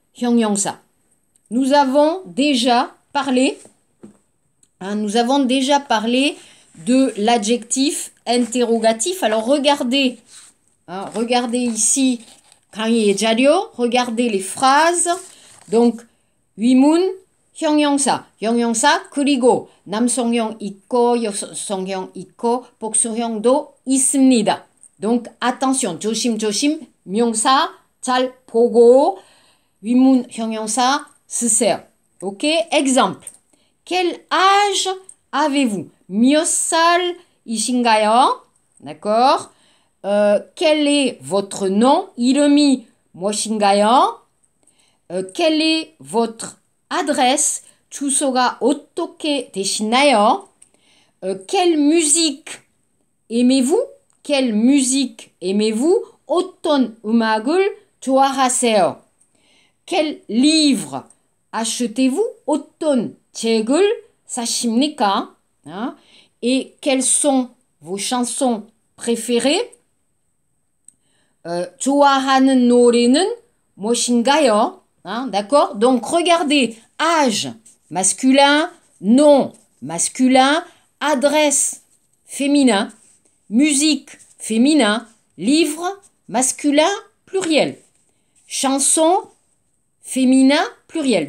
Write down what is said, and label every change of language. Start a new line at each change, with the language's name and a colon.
Korean: 형용사.
French: Nous avons déjà parlé, nous avons déjà parlé de l'adjectif interrogatif. Alors regardez, regardez ici,
Korean: 강의의 자료,
French: regardez les phrases.
Korean: Donc 위문, 형용사, 형용사 그리고 남성형 있고 여성형 있고 복수형도 있습니다.
French: Donc attention,
Korean: 조심조심 명사 잘 보고 위문 형용사 쓰세요.
French: Ok? Exemple. Quel âge avez-vous?
Korean: 몇 살이신가요?
French: D'accord? Quel est votre nom?
Korean: 이름이 무엇인가요?
French: Quelle est votre adresse?
Korean: 주소가 어떻게 되시나요?
French: Quelle musique aimez-vous? Quelle musique aimez-vous?
Korean: 어떤 음악을 좋아하세요?
French: Quel livre achetez-vous?
Korean: 어떤 책을 사십니까?
French: Et quelles sont vos chansons préférées?
Korean: 좋아하는 노래는 무엇인가요?
French: D'accord? Donc, regardez, âge masculin, nom masculin, adresse féminin, musique féminin, livre masculin pluriel, chanson féminin pluriel.